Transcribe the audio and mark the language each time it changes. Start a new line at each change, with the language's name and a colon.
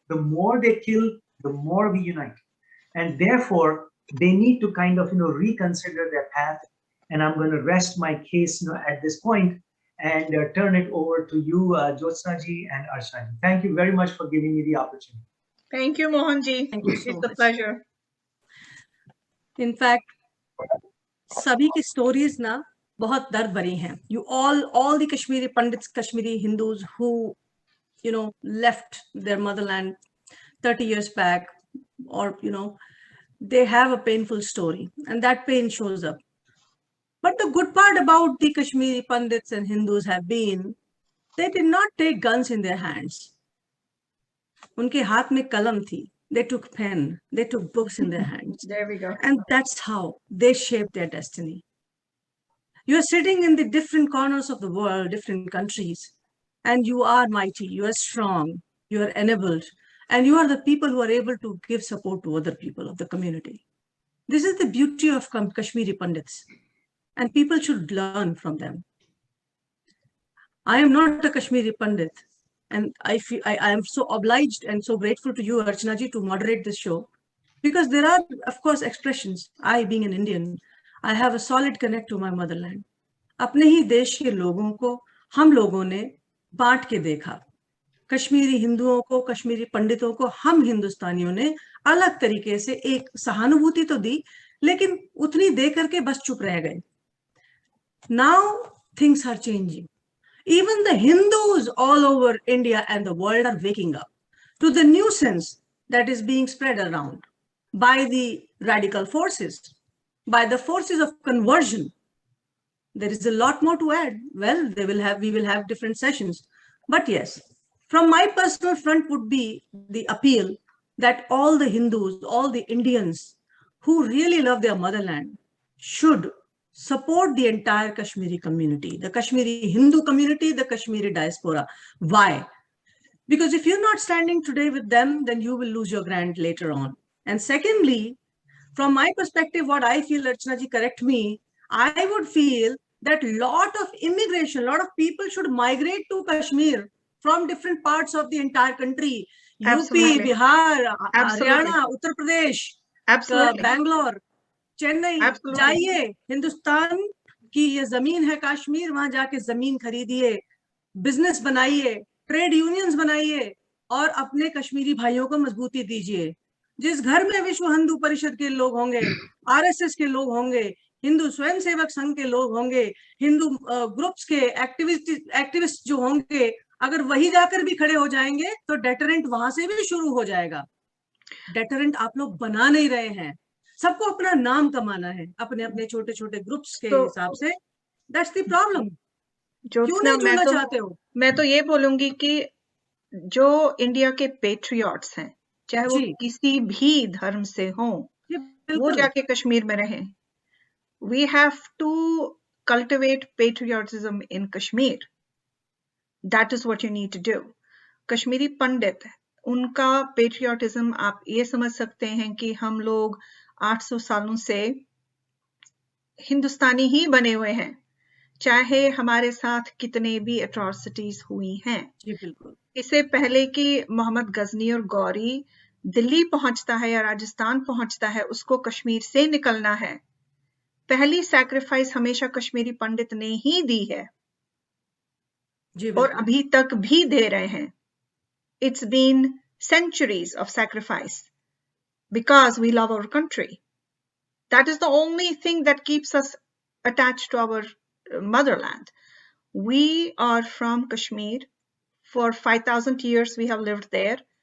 English: The more they kill, the more we unite. And therefore, they need to kind of, reconsider their path. And I'm going to rest my case, at this point and turn it over to you, Jyotsna ji and Archana ji. Thank you very much for giving me the opportunity. Thank you, Mohan ji. Thank you so It's a much. pleasure. In fact,
Hindi: सभी की stories ना बहुत दर्द भरी हैं.
English: You all the Kashmiri Pandits, Kashmiri Hindus who, left their motherland 30 years back, or, they have a painful story, and that pain shows up. But the good part about the Kashmiri Pandits and Hindus have been, they did not take guns in their hands.
Hindi: उनके हाथ में कलम थी.
English: They took pen, they took books in their hands. There we go. And that's how they shaped their destiny. You are sitting in the different corners of the world, different countries, and you are mighty, you are strong, you are enabled, and you are the people who are able to give support to other people of the community. This is the beauty of Kashmiri Pandits, and people should learn from them. I am not a Kashmiri Pandit, and I am so obliged and so grateful to you, Archana ji, to moderate this show, because there are, of course, expressions. I, being an Indian, I have a solid connect to my motherland.
Hindi: अपने ही देश के लोगों को हम लोगों ने बांट के देखा. कश्मीरी हिंदुओं को, कश्मीरी पंडितों को हम हिंदुस्तानियों ने अलग तरीके से एक सहानुभूति तो दी, लेकिन उतनी दे करके बस चुप रह गए.
English: Now things are changing. Even the Hindus all over India and the world are waking up to the nuisance that is being spread around by the radical forces, by the forces of conversion. There is a lot more to add. Well, we will have different sessions. But yes, from my personal front would be the appeal that all the Hindus, all the Indians who really love their motherland should support the entire Kashmiri community, the Kashmiri Hindu community, the Kashmiri diaspora. Why? Because if you're not standing today with them, then you will lose your ground later on. And secondly, from my perspective, what I feel, Archana ji, correct me, I would feel that lot of immigration, lot of people should migrate to Kashmir from different parts of the entire country. Absolutely. UP, Bihar, Absolutely. Haryana, Uttar Pradesh, Absolutely.
Hindi: Bangalore, Chennai, जाइए, हिंदुस्तान की ये जमीन है कश्मीर, वहां जाके जमीन खरीदिए, business बनाइए, ट्रेड यूनियंस बनाइए और अपने कश्मीरी भाइयों को मजबूती दीजिए. जिस घर में विश्व हिंदू परिषद के लोग होंगे, आरएसएस के लोग होंगे, हिंदू स्वयंसेवक संघ के लोग होंगे, हिंदू ग्रुप्स के एक्टिविस्ट जो होंगे, अगर वही जाकर भी खड़े हो जाएंगे तो डेटरेंट वहां से भी शुरू हो जाएगा. डेटरेंट आप लोग बना नहीं रहे हैं. सबको अपना नाम कमाना है, अपने अपने छोटे छोटे ग्रुप्स के हिसाब से.
English: That's the problem.
Hindi: क्यों नहीं जुड़ना चाहते हो? मैं तो ये बोलूंगी कि जो इंडिया के पेट्रियट्स हैं, चाहे वो किसी भी धर्म से हों, वो जाके कश्मीर में रहें.
English: We have to cultivate patriotism in Kashmir. That is what you need to do.
Hindi: Kashmiri पंडित, उनका पेट्रियटिज्म आप ये समझ सकते हैं कि हम लोग 800 सालों से हिंदुस्तानी ही बने हुए हैं, चाहे हमारे साथ कितने भी एट्रॉसिटीज हुई हैं. जी बिल्कुल. इससे पहले कि मोहम्मद गजनी और गौरी दिल्ली पहुंचता है या राजस्थान पहुंचता है, उसको कश्मीर से निकलना है. पहली सैक्रिफाइस हमेशा कश्मीरी पंडित ने ही दी है. और अभी तक भी दे रहे हैं.
English: It's been centuries of sacrifice because we love our country. That is the only thing that keeps us attached to our motherland. We are from Kashmir. For 5,000 years we have lived there.